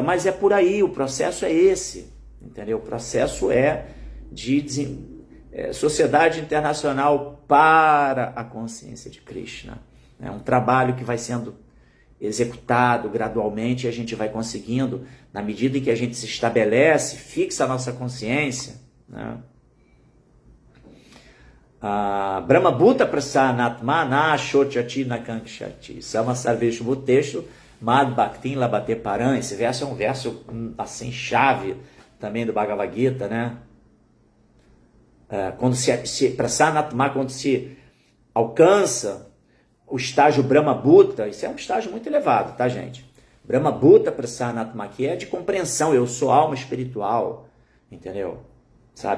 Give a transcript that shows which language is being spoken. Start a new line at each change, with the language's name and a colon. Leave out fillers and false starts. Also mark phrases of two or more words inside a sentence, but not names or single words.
Portuguese: Mas é por aí, o processo é esse, entendeu? O processo é de sociedade internacional para a consciência de Krishna. É um trabalho que vai sendo executado gradualmente e a gente vai conseguindo, na medida em que a gente se estabelece, fixa a nossa consciência, né?
Sanskrit: Brahma Bhuta Prasanatma Na Shochati Nakankshati Sama Sarveshu Bhuteshu Mad Bhaktin Labate Paran.
Portuguese: Esse verso é um verso assim chave também do Bhagavad Gita, né? Quando Prasanatma, quando se alcança o estágio
Sanskrit: Brahma Bhuta,
Portuguese: isso é um estágio muito elevado, tá, gente?
Sanskrit: Brahma Bhuta Prasanatma,
Portuguese: que é de compreensão, eu sou alma espiritual, entendeu? Sabe?